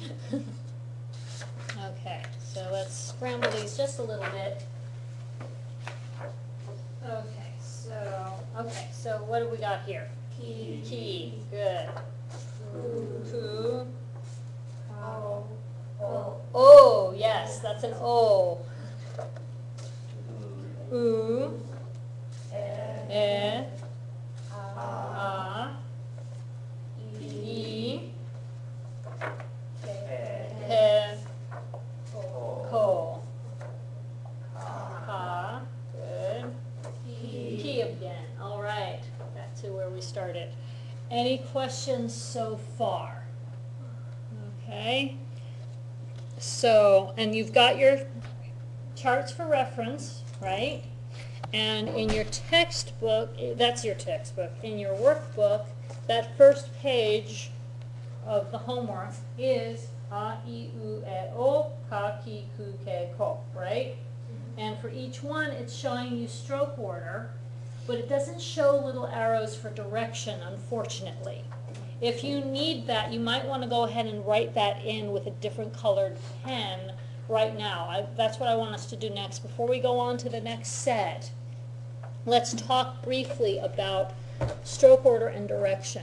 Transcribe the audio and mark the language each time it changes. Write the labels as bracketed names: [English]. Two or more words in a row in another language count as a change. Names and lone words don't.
[English] Okay, so let's scramble these just a little bit. Okay, so what do we got here? [Japanese] Ki. Good. Ku. [English] Oh, yes, that's an O. [Japanese] U. E. A. E. Ke. Ko. [English] Ka. Good. Ki again. All right. Back to where we started. Any questions so far? Okay. So, and you've got your charts for reference, right? And in your textbook, that's your textbook. In your workbook, that first page of the homework is [Japanese] a, I, U, E, O, ka, ki, ku, ke, ko, [English] right? And for each one, it's showing you stroke order, but it doesn't show little arrows for direction, unfortunately. If you need that, you might want to go ahead and write that in with a different colored pen right now. That's what I want us to do next. Before we go on to the next set, let's talk briefly about stroke order and direction.